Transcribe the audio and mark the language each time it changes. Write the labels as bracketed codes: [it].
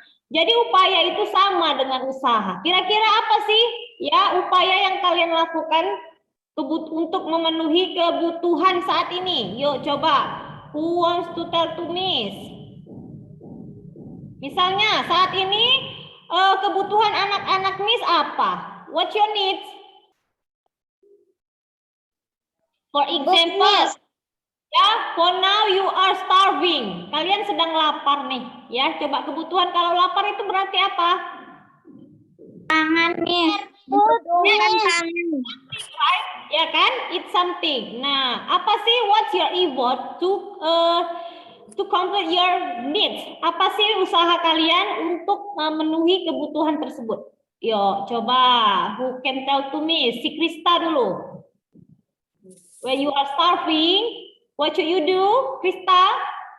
[id] Jadi upaya itu sama dengan usaha. Kira-kira apa sih ya upaya yang kalian lakukan untuk memenuhi kebutuhan saat ini? Yuk coba. [en] Who wants to tell to Miss? [id] Misalnya saat ini kebutuhan anak-anak Miss apa? [en] What's your needs? For example, ya, for now you are starving. [id] Kalian sedang lapar nih, ya. Coba kebutuhan kalau lapar itu berarti apa? Tangan nih. Bukan tangan. [en] Right? [id] Ya kan? [en] It's something. [id] Nah, apa sih [en] what's your effort to complete your needs? [id] Apa sih usaha kalian untuk memenuhi kebutuhan tersebut? Yo, coba [en] who can tell to me? [id] Si Krista dulu. [en] When you are starving, what should you do, Krista?